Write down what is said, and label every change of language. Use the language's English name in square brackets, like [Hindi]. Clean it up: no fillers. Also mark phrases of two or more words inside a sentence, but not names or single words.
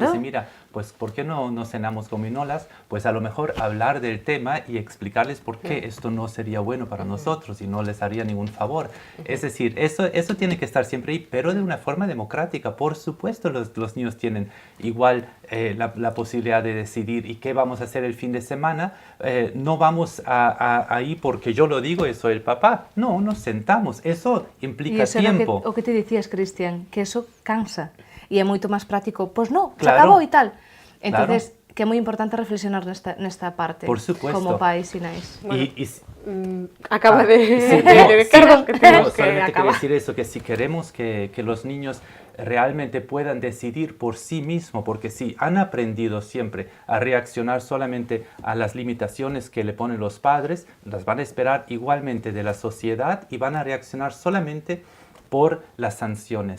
[Spanish] ellos dicen, mira, pues ¿por qué no cenamos gominolas? Pues a lo mejor hablar del tema y explicarles por qué esto no sería bueno para nosotros y no les haría ningún favor. Es decir, eso tiene que estar siempre ahí, pero de una forma democrática. Por supuesto, los niños tienen igual la posibilidad de decidir y qué vamos a hacer el fin de semana. No vamos ahí porque yo lo digo y soy el papá. No, nos sentamos. Eso implica [Galician] E iso é [Spanish] tiempo. [Galician] o que te dicías, Cristian, que eso cansa e é moito máis práctico. Pois non, se [Spanish] Claro. [Galician] acabou e tal. Entonces, que é moi importante reflexionar nesta parte. [Spanish] Por supuesto. [Galician] Como pais e nais. [Spanish] Acaba de... sí, Carlos, que tenemos que solamente quería acabar. decir eso, que si queremos que los niños realmente puedan decidir por sí mismos, porque si han aprendido siempre a reaccionar solamente a las limitaciones que le ponen los padres, las van a esperar igualmente de la sociedad y van a reaccionar solamente por las sanciones.